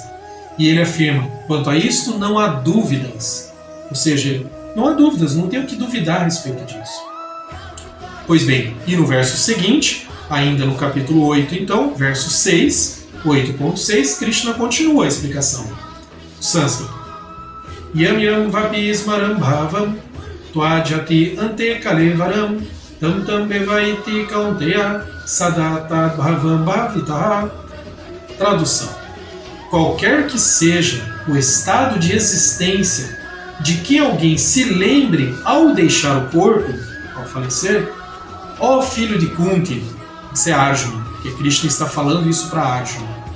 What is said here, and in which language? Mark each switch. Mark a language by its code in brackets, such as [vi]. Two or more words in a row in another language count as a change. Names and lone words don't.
[pt] E ele afirma, quanto a isto não há dúvidas. Ou seja, não há dúvidas, não tem o que duvidar a respeito disso. Pois bem, e no verso seguinte, ainda no capítulo 8, então, verso 6, 8.6, Krishna continua a explicação. Sânscrito. [sa] Yam yam vapi smaram bhavam tvajati ante kalevaram tam tam bevaiti kaunteya sadata bhavam bhavitaha. [pt] Tradução: qualquer que seja o estado de existência de que alguém se lembre ao deixar o corpo, ao falecer, ó filho de Kunti, isso é Arjuna, porque Krishna está falando isso para Arjuna.